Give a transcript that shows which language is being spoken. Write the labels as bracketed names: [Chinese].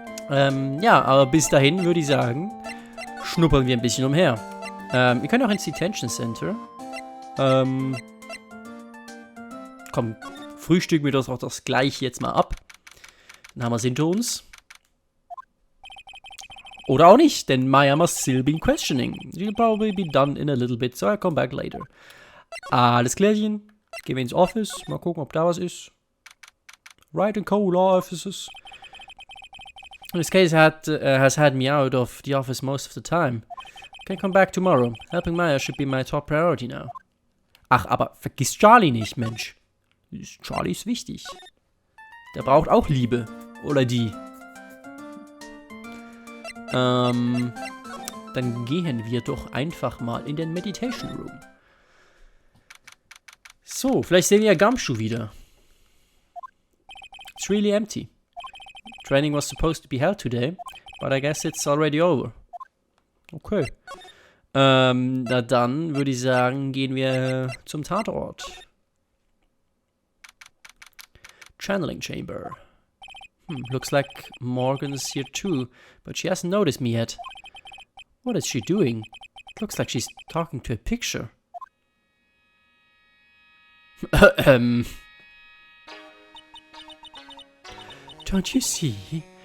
[German] Ja, aber bis dahin würde ich sagen, schnuppern wir ein bisschen umher. Wir können auch ins Detention Center. Komm, frühstücken wir das auch das gleiche jetzt mal ab. Dann haben wir es hinter uns. Oder auch nicht, denn Maya [English] must still be questioning. She'll probably be done in a little bit, so I'll come back later. [German] Alles klärchen. Gehen wir ins Office. Mal gucken, ob da was ist. Wright & Co. Law Offices. [English] This case has had me out of the office most of the time. Can come back tomorrow. Helping Maya should be my top priority now. [German] Ach, aber vergiss Charlie nicht, Mensch. Charlie ist wichtig. Der braucht auch Liebe. Oder die. Dann gehen wir doch einfach mal in den Meditation Room. So, vielleicht sehen wir ja Gumshoe wieder. [English] It's really empty. Training was supposed to be held today, but I guess it's already over. Okay. [German] Na dann würde ich sagen, gehen wir zum Tatort. [English] Channeling Chamber. Looks like Morgan's here too, but she hasn't noticed me yet. What is she doing? It looks like she's talking to a picture. Don't you see?